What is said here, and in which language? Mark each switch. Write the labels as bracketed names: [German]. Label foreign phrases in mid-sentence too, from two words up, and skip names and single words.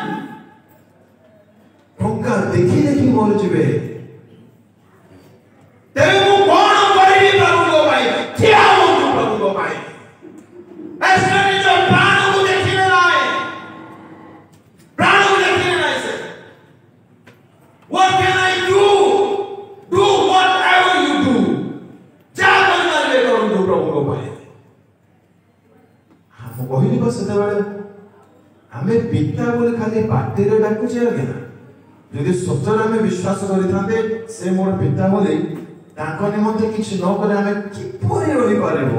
[Odia] ଟଙ୍କା ଦେଖି ଦେଖି ମରିଯିବେ। ତେବେ ମୁଁ କଣ କରିବି ପ୍ରଭୁଙ୍କ ପାଇଁ? ଠିଆ ହୁଅନ୍ତୁ ପ୍ରଭୁଙ୍କ ପାଇଁ। ନିଜ ପ୍ରାଣକୁ ଦେଖିଲେ ନାହିଁ, ପ୍ରାଣକୁ ଦେଖିଲେ ନାହିଁ। [English] ସେ what can I do? Do whatever you do. [Odia] ଯାହା କରିପାରିବେ କରନ୍ତୁ ପ୍ରଭୁଙ୍କ ପାଇଁ। ମୁଁ କହିଲି ବା ସେତେବେଳେ ଆମେ ପିତା ବୋଲି ଖାଲି ପାଟିରେ ଡାକୁଛେ ଆଜ୍ଞା। ଯଦି ସତରେ ଆମେ ବିଶ୍ୱାସ କରିଥାନ୍ତେ ସେ ମୋର ପିତା ବୋଲି, ତାଙ୍କ ନିମନ୍ତେ କିଛି ନ କଲେ ଆମେ କିପରି ରହିପାରିବୁ?